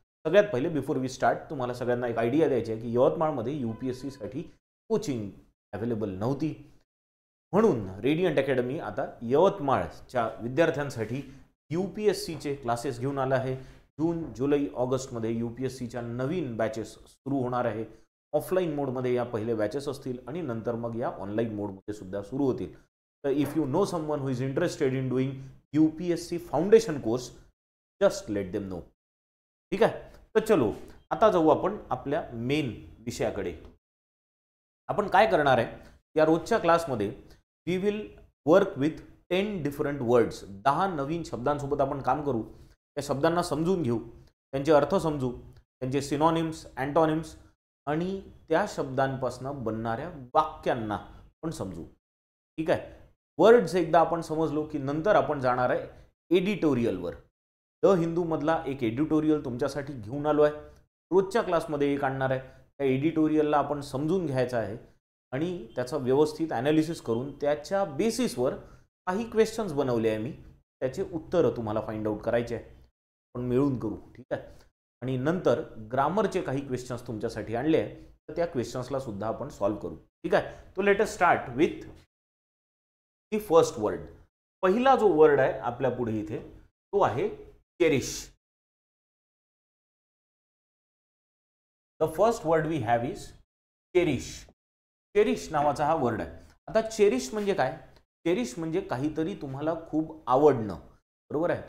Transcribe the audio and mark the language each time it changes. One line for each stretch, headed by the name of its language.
Marathi: सगळ्यात पहिले
English: before we start
Marathi: तुम्हाला सगळ्यांना एक आयडिया द्यायची आहे की यवतमाळमध्ये UPSCसाठी कोचिंग अवेलेबल नव्हती, म्हणून रेडियंट अकॅडमी आता यवतमाळच्या विद्यार्थ्यांसाठी UPSCचे क्लासेस घेऊन आला आहे. जून, जुलै, ऑगस्टमध्ये UPSCच्या नवीन बॅचेस सुरू होणार आहे. ऑफलाईन मोडमध्ये या पहिले बॅचेस असतील आणि नंतर मग या ऑनलाईन मोडमध्ये सुद्धा सुरू होतील.
English: तर if you know someone who is interested in doing UPSC foundation course, just let them know.
Marathi: ठीक आहे. तर चलो आता जाऊ आपण आपल्या मेन विषयाकडे. आपण काय करणार आहे या रोजच्या क्लासमध्ये,
English: We will work with 10 different words.
Marathi: 10 नवीन शब्दांसोबत आपण काम करू. त्या शब्दांना समजून घेऊ, त्यांचे अर्थ समजू, त्यांचे सिनॉनिम्स, अँटॉनिम्स आणि त्या शब्दांपासून बनणाऱ्या वाक्यांना पण समजू. ठीक आहे. वर्ड्स एकदा आपण समजलो की नंतर आपण जाणार आहे एडिटोरियलवर. द हिंदूमधला एक एडिटोरियल तुमच्यासाठी घेऊन आलो आहे. रोजच्या क्लासमध्ये एक आणणार आहे. त्या एडिटोरियलला आपण समजून घ्यायचं आहे आणि त्याचं व्यवस्थित ॲनालिसिस करून त्याच्या बेसिसवर काही क्वेश्चन्स बनवले आहे मी. त्याचे उत्तरं तुम्हाला फाइंड आउट करायचे आहे. आपण मिळून करू. ठीक आहे. आणि नंतर ग्रामरचे काही क्वेश्चन्स तुमच्यासाठी आणले आहे, तर त्या क्वेश्चन्सला सुद्धा आपण सॉल्व्ह करू. ठीक आहे.
English: तो let us start with the first word.
Marathi: पहिला जो वर्ड आहे आपल्या पुढे इथे तो आहे cherish.
English: The first word we have is cherish.
Marathi: Cherish नावाचा हा वर्ड आहे. आता चेरिश म्हणजे काय? चेरिश म्हणजे काहीतरी तुम्हाला खूप आवडणं. बरोबर आहे.